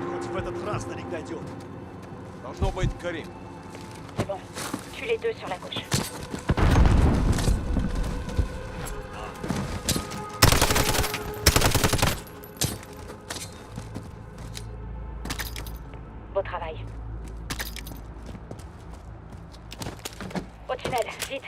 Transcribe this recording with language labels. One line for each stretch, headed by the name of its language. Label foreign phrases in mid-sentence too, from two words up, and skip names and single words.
Russian: в этот раз на них дойдет. Должно быть Карим.
French: C'est bon. Tue les deux sur la gauche. Beau travail. Au tunnel, vite.